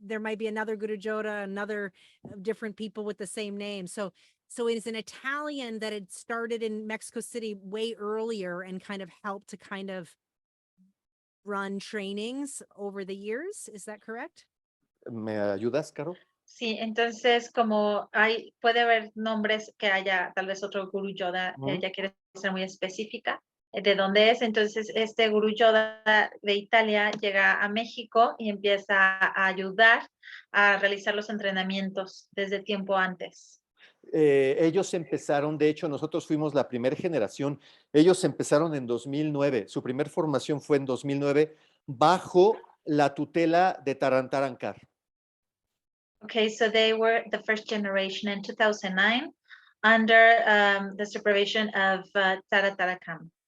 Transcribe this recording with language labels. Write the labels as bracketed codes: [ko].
[en] There might be another Guru Joda, another different people with the same name. So it's an Italian that had started in Mexico City way earlier and kind of helped to kind of run trainings over the years. Is that correct? [es] ¿Me ayudas, Caro? Sí, entonces como puede haber nombres que haya tal vez otro Guru Yoda, ella quiere ser muy específica de dónde es. Entonces este Guru Yoda de Italia llega a México y empieza a ayudar a realizar los entrenamientos desde tiempo antes. Ellos empezaron, de hecho, nosotros fuimos la primera generación. Ellos empezaron en 2009. Su primer formación fue en 2009 bajo la tutela de Tarantarancar. [en] Okay, so they were the first generation in 2009 under the supervision of Tarantarancar.